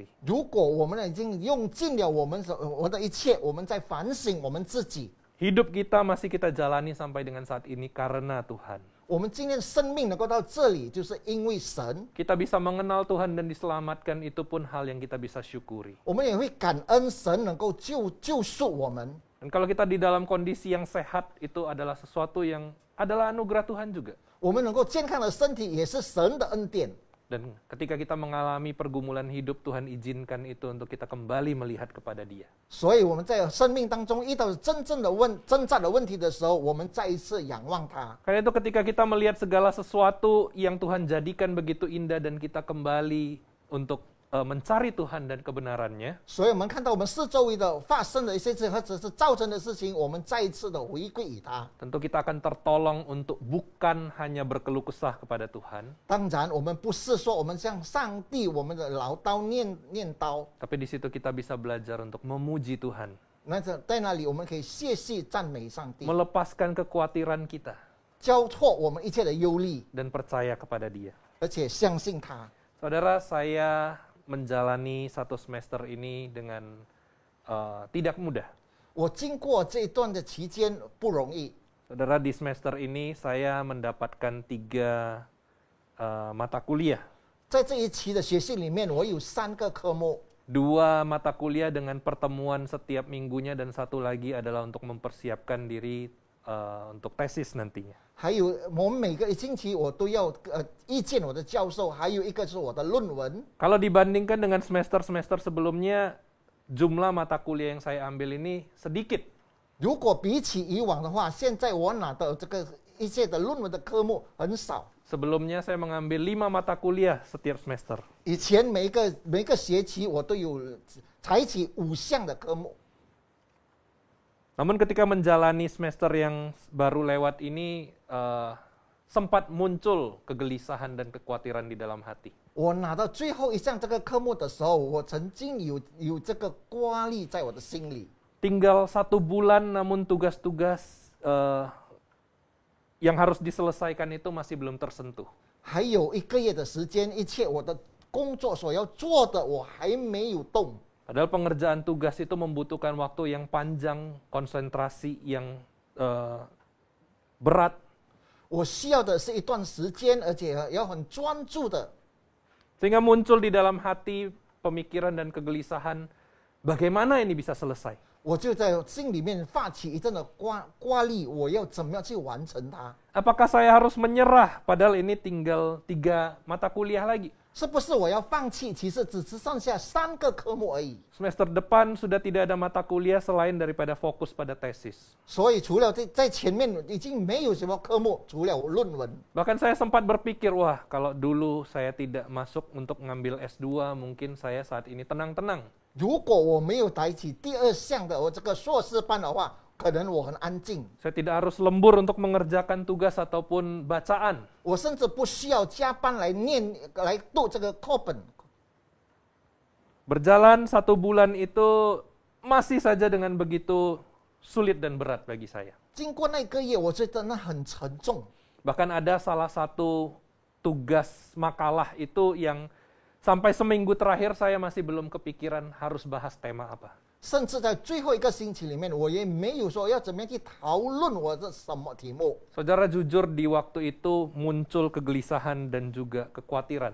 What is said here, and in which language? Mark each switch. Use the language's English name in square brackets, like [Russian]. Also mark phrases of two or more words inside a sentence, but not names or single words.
[Chinese] 如果我们已经用尽了我们的一切，我们在反省我们自己。 [Indonesian] Hidup kita masih kita jalani sampai dengan saat ini karena Tuhan. [Chinese] 我们今天生命能够到这里，就是因为神。 [Indonesian] Kita bisa mengenal Tuhan dan diselamatkan, itu pun hal yang kita bisa syukuri. [Chinese] 我们也会感恩神能够救赎我们。 [Indonesian] Dan kalau kita di dalam kondisi yang sehat, itu adalah sesuatu yang adalah anugerah Tuhan juga. [Chinese] 我们能够健康的身体，也是神的恩典。 [Indonesian] Dan ketika kita mengalami pergumulan hidup, Tuhan izinkan itu untuk kita kembali melihat kepada Dia. [Chinese] 所以我们在生命当中遇到挣扎的问题的时候，我们再一次仰望他。 [Indonesian] Karena itu ketika kita melihat segala sesuatu yang Tuhan jadikan begitu indah dan kita kembali untuk mencari Tuhan dan kebenarannya, [Chinese] 所以我们看到我们四周围的发生的一些事，或者是造成的事情，我们再一次的回归于他。 [Indonesian] tentu kita akan tertolong untuk bukan hanya berkeluh kesah kepada Tuhan, [Chinese] 当然，我们不是说我们向上帝我们的唠叨念叨， [Indonesian] tapi di situ kita bisa belajar untuk memuji Tuhan, [Chinese] 在那里我们可以谢谢赞美上帝， [Indonesian] melepaskan kekhawatiran kita, [Chinese] 交托我们一切的忧虑， [Indonesian] dan percaya kepada Dia. [Chinese] 而且相信他。 [Indonesian] Saudara, saya menjalani satu semester ini dengan tidak mudah. [Chinese] 我经过这一段的期间不容易。 [Indonesian] Saudara, di semester ini saya mendapatkan 3 mata kuliah. [Chinese] 在这一期的学习里面，我有3个科目， [Indonesian] 2 mata kuliah dengan pertemuan setiap minggunya, dan 1 lagi adalah untuk mempersiapkan diri untuk tesis nantinya. [Chinese] 还有我们每个星期我都要意见我的教授，还有一个是我的论文。 [Indonesian] Kalau dibandingkan dengan semester-semester sebelumnya, jumlah mata kuliah yang saya ambil ini sedikit. [Chinese] 如果比起以往的话，现在我拿的这个一切的论文的科目很少。 [Indonesian] Sebelumnya saya mengambil 5 mata kuliah setiap semester. [Chinese] 以前每个学期我都有采取5项的科目。 [Indonesian] Namun ketika menjalani semester yang baru lewat ini, sempat muncul kegelisahan dan kekhawatiran di dalam hati. [Chinese] 我拿到最后一项这个科目的时候，我曾经有这个挂虑在我的心里。 [Indonesian] Tinggal 1 bulan, namun tugas-tugas yang harus diselesaikan itu masih belum tersentuh. [Chinese] 还有1个月的时间，一切我的工作所要做的，我还没有动。 [Indonesian] Padahal pengerjaan tugas itu membutuhkan waktu yang panjang, konsentrasi yang berat. [Chinese] 我需要的是一段时间，而且要很专注的。 [Indonesian] Sehingga muncul di dalam hati pemikiran dan kegelisahan, bagaimana ini bisa selesai? [Chinese] 我就在心里面发起一阵的挂虑，我要怎么样去完成它？ [Indonesian] Apakah saya harus menyerah padahal ini tinggal 3 mata kuliah lagi? [Chinese] 是不是我要放弃？其实只剩下3个科目而已。 [Indonesian] Semester depan sudah tidak ada mata kuliah selain daripada fokus pada tesis. [Chinese] 所以除了在前面已经没有什么科目，除了论文。 [Indonesian] Bahkan saya sempat berpikir, wah kalau dulu saya tidak masuk untuk mengambil S2, mungkin saya saat ini tenang-tenang. [Chinese] 如果我没有抬起第2项的我这个硕士班的话， 可能我很安静， [Indonesian] Saya tidak harus lembur untuk mengerjakan tugas ataupun bacaan. [Chinese] 我甚至不需要加班来读这个课本。 [Indonesian] Berjalan 1 bulan itu masih saja dengan begitu sulit dan berat bagi saya. [Chinese] 经过那个月，我觉得那很沉重。 [Indonesian] Bahkan ada salah satu tugas makalah itu yang sampai seminggu terakhir saya masih belum kepikiran harus bahas tema apa. [Chinese] 甚至在最后一个星期里面，我也没有说要怎么样去讨论我这什么题目。 [Indonesian] Saudara, jujur di waktu itu muncul kegelisahan dan juga kekhawatiran.